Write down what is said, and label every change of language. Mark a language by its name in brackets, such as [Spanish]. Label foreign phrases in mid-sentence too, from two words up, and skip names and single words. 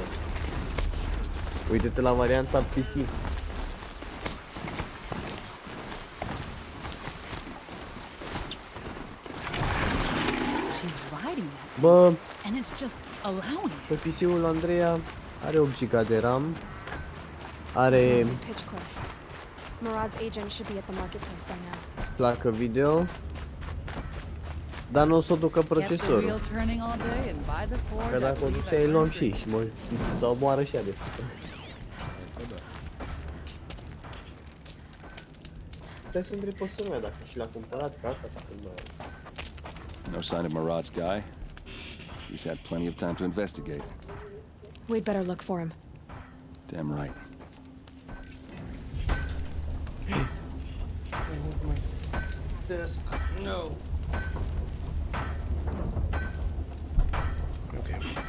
[Romanian] Uite-te la varianta PC. Bă, pe PC-ul Andreea are 8 GB de RAM, are [English] Murad's agent should be at the marketplace by now. [Romanian] placă video, dar nu o să o ducă procesorul. Că dacă o ducea, îi luam și sau moară și ea de fapt. Stai să întreb pe sora mea dacă și l-a cumpărat, că asta s-a cumpărat. [English] No sign of Murad's guy. He's had plenty of time to investigate. We'd better look for him. Damn right. Desk. No. Okay.